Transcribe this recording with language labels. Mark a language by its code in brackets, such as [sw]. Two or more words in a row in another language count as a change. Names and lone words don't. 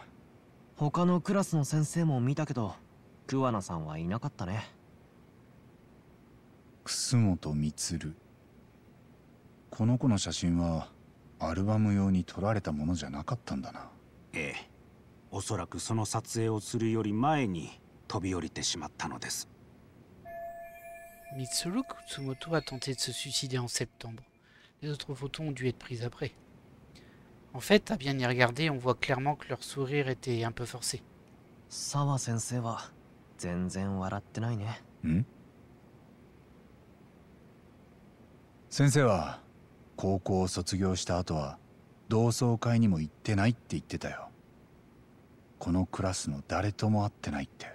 [ja] 他のクラスの先生も見たけど、桑名さんはいなかったね。楠本充。この子の写真はアルバム用に撮られたものじゃなかったんだな。ええ、おそらくその撮影をするより前に飛び降りてしまったのです。 [fr] Mitsuru Kutsumoto a tenté de se suicider en septembre. Les autres photos ont dû être prises après. En fait, à bien y regarder, on voit clairement que leur sourire était un peu forcé. [ja] サワ先生は全然笑ってないね. 先生は高校を卒業した後は同窓会にも行ってないって言ってたよ。このクラスの誰とも会ってないって。